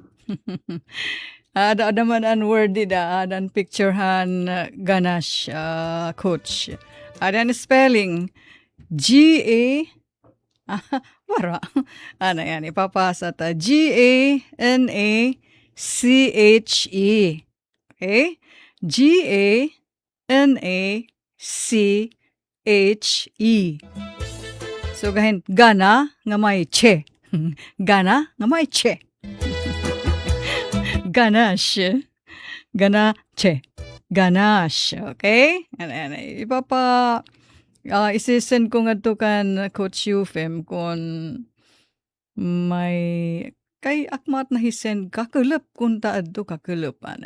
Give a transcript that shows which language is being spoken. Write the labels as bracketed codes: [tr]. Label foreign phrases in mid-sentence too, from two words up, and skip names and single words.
[war] Ada man an word da, adan picture han ganache, coach. Ada ang spelling G-A, wara, ano yan, ipapasa ta, G-A-N-A-C-H-E. [en] Okay? G-A-N-A-C-H-E. [war] So, gahin, gana nga may che. Gana nga may che. Ganache. [en] Ganache. Ganache. Okay? [war] Isisend ko nga to kan Coach Yufim kung may kay akmat na hisend kakulap kung taad to kakulupan.